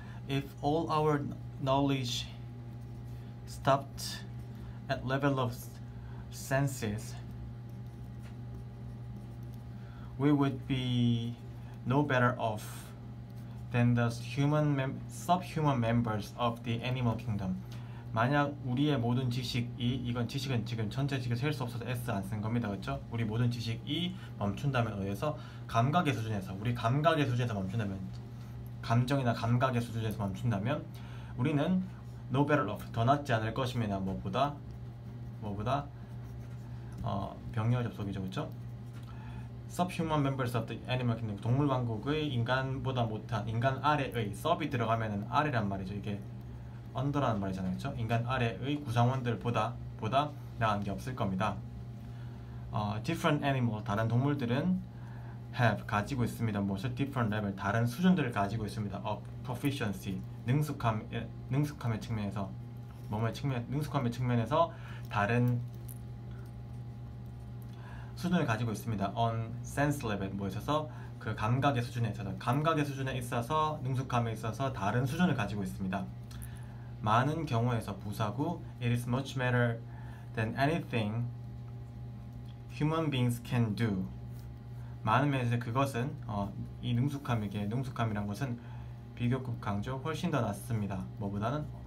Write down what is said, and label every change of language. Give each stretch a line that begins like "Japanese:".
English: If all our knowledge stopped at level of senses, we would be no better off than the subhuman members of the animal kingdom.
Korean: 만약 우리의 모든 지식이, 이건 지식은 지금 전체 지식을 셀 수 없어서 S 안 쓴 겁니다. 그렇죠? 우리 모든 지식이 멈춘다면 어디에서? 감각의 수준에서. 우리 감각의 수준에서 멈춘다면, 감정이나 감각의 수준에서 멈춘다면 우리는
English: no better off,
Korean: 더 낫지 않을 것입니다. 뭐보다 병렬 접속이죠. 그렇죠?
English: subhuman members of the animal kingdom,
Korean: 동물 왕국의 인간보다 못한, 인간 아래의, sub이 들어가면은 아래란 말이죠. 이게 under라는 말이잖아요. 그렇죠? 인간 아래의 구성원들보다 나은 게 없을 겁니다.
English: different animal,
Korean: 다른 동물들은 have, 가지고 있습니다. 무엇을?
English: different level,
Korean: 다른 수준들을 가지고 있습니다.
English: of proficiency,
Korean: 능숙함의 측면에서, 능숙함의 측면에서 다른 수준을 가지고 있습니다.
English: on sense level,
Korean: 뭐 있어서? 그 감각의 수준에 있어서, 감각의 수준에 있어서, 능숙함에 있어서 다른 수준을 가지고 있습니다. 많은 경우에서 부사구
English: it is much better than anything human beings can do.
Korean: 많은 면에서 그것은 이 능숙함이란 것은 비교급 강조, 훨씬 더 낫습니다. 뭐보다는?